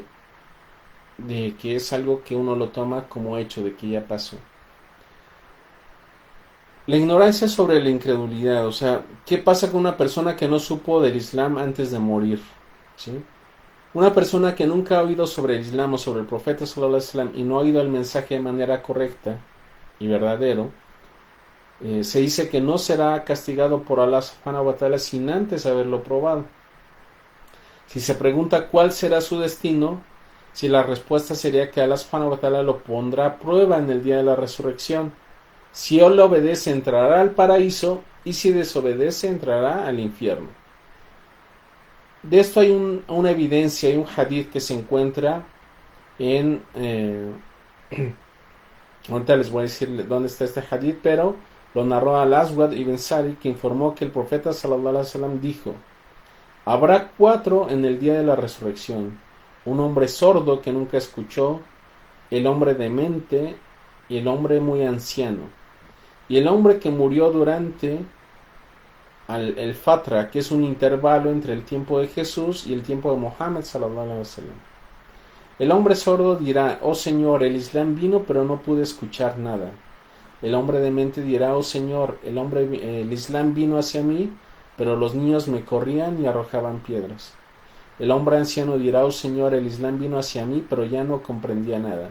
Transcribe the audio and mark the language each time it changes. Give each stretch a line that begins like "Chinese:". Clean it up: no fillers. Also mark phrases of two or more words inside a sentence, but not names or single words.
Spanish: De que es algo que uno lo toma como hecho, de que ya pasó. La ignorancia sobre la incredulidad, o sea, ¿qué pasa con una persona que no supo del Islam antes de morir? ¿Sí? Una persona que nunca ha oído sobre el Islam o sobre el profeta
Arabic: صلى الله عليه وسلم
Spanish: y no ha oído el mensaje de manera correcta y verdadero, se dice que no será castigado por Allah
Arabic: سبحانه وتعالى
Spanish: sin antes haberlo probado. Si se pregunta cuál será su destino, si la respuesta sería que Allah
Arabic: سبحانه وتعالى
Spanish: lo pondrá a prueba en el día de la resurrección. Si él le obedece, entrará al paraíso, y si desobedece, entrará al infierno. De esto hay una evidencia, hay un hadith que se encuentra en... ahorita les voy a decir dónde está este hadith, pero lo narró al-Aswad ibn Sari, que informó que el profeta
Arabic: صلى الله عليه وسلم
Spanish: dijo: habrá 4 en el día de la resurrección: un hombre sordo que nunca escuchó, el hombre demente y el hombre muy anciano, y el hombre que murió durante el Fatra, que es un intervalo entre el tiempo de Jesús y el tiempo de Mohammed
Arabic: صلى الله عليه وسلم.
Spanish: El hombre sordo dirá: oh Señor, el Islam vino pero no pude escuchar nada. El hombre demente dirá: oh Señor, el Islam vino hacia mí, pero los niños me corrían y arrojaban piedras. El hombre anciano dirá: oh Señor, el Islam vino hacia mí, pero ya no comprendía nada.